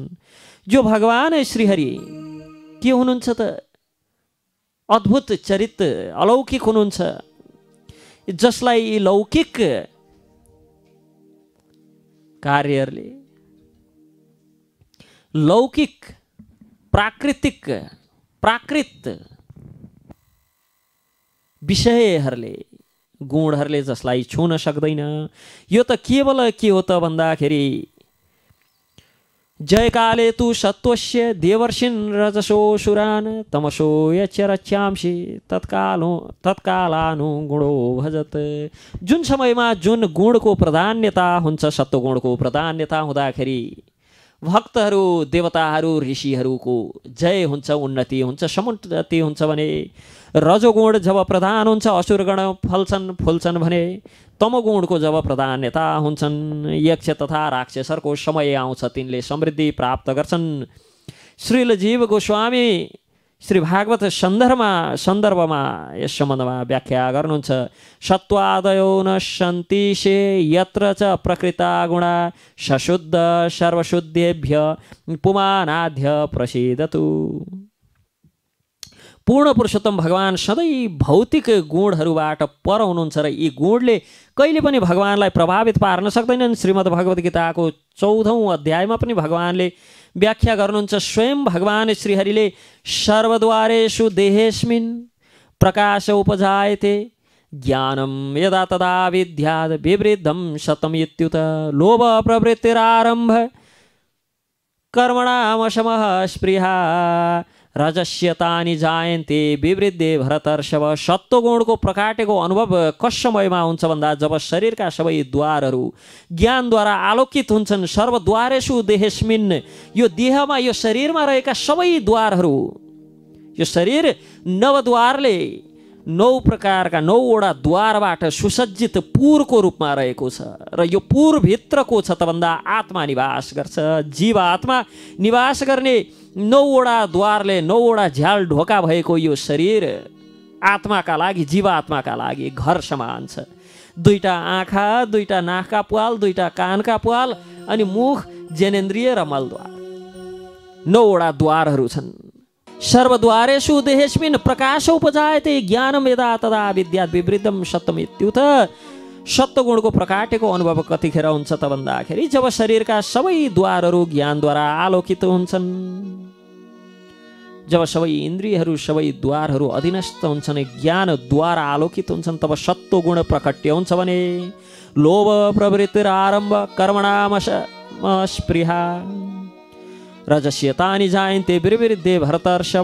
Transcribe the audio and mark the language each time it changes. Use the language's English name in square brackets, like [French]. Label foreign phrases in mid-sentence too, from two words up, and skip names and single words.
[Nepali] जो भगवान श्रीहरि के हुनुहुन्छ त अद्भुत चरित्र अलौकिक हुनुहुन्छ, जसलाई लौकिक कार्यहरूले लौकिक प्राकृत विषयहरूले गुणहरूले जसलाई छुन सक्दैन। यो त केवल के हो त भन्दाखेरि [Sanskrit] जयकाले तु सत्वस्य देवर्षिन् रजसो सुरान् तमसो यच्च रच्यांसि तत्कालानु गुणो भजत। [Nepali] जुन समयमा जुन गुणको प्राधान्यता हुन्छ, सत्वगुणको प्राधान्यता हुँदाखेरि भक्तहरू देवताहरू ऋषिहरूको जय हुन्छ, उन्नति हुन्छ, समुन्नति हुन्छ भने रजोगुण जब प्रधान हुन्छ असुरगण फुल्छन् भने तमोगुणको जब प्रधान्यता हुन्छन्, यक्ष तथा राक्षसहरूको समय आउँछ, तिनले समृद्धि प्राप्त गर्छन्। श्रील जीव गोस्वामी श्री भागवत सन्दर्भमा यस सम्बन्धमा व्याख्या गर्नुहुन्छ। [Sanskrit] सत्वादयो नश्यन्ति शे यत्र च प्रकृता गुणा सशुद्ध सर्वशुद्धेभ्य पुमानाद्य प्रसिद्धतु। [Nepali] पूर्ण पुरुषोत्तम भगवान सधैँ भौतिक गुणहरूबाट पर हुनुहुन्छ र यी गुणले कहिले पनि भगवानलाई प्रभावित पार्न सक्दैनन्। श्रीमद् भगवत गीताको 14औं अध्यायमा पनि भगवानले व्याख्या गर्नुहुन्छ। स्वयं भगवान श्रीहरिले [Sanskrit] सर्वद्वारेषु देहेस्मिन् प्रकाश उपजायते ज्ञानं यदा तदा विद्याद् विवृद्धं शतमित्युत लोभ प्रवृत्तिरारम्भ कर्मणामशमः स्पृहा रजस्यतानि जायन्ते विवृद्धे भरतर्षभ। [Nepali] सत्वगुणको प्रकाटेको अनुभव कस समयमा हुन्छ भन्दा जब शरीरका सबै द्वारहरू ज्ञानद्वारा आलोकित हुन्छन्। [Sanskrit] सर्वद्वारेषु देहेस्मिन्, [Nepali] यो देहमा यो शरीरमा रहेका सबै द्वारहरू, यो शरीर नवद्वारले 9 प्रकारका 9वटा द्वारबाट सुसज्जित पुरको रूपमा रहेको छ र यो पुरभित्र को छ त भन्दा आत्मा निवास गर्छ। जीव आत्मा निवास गर्ने 9वटा द्वारले 9वटा झ्याल ढोका भएको यो शरीर आत्माका लागि, जीवात्माका लागि घर समान छ। 2टा आँखा, 2टा नाकका प्वाल, 2टा कानका प्वाल अनि मुख, जनेन्द्रिय र मलद्वार, 9वटा द्वारहरू छन्। [Sanskrit] सर्वद्वारेषु देहेस्मिन् प्रकाश उपजायते ज्ञानं यदा तदा विद्याद् विवृद्धं शतमित्युत। [Nepali] सत्वगुणको प्रकाटेको अनुभव कतिखेर हुन्छ त भन्दाखेरि जब शरीरका सबै द्वारहरू ज्ञानद्वारा आलोकित हुन्छन्, जब सबै इन्द्रियहरू सबै द्वारहरू अधीनस्थ हुन्छन्, ज्ञानद्वारा आलोकित हुन्छन्, तब सत्वगुण प्रकट्य हुन्छ भने [Sanskrit] लोभ प्रवृत्तिरारम्भ कर्मणामशमः रजस्यतानि जायन्ते विवृद्धे भरतर्षभ।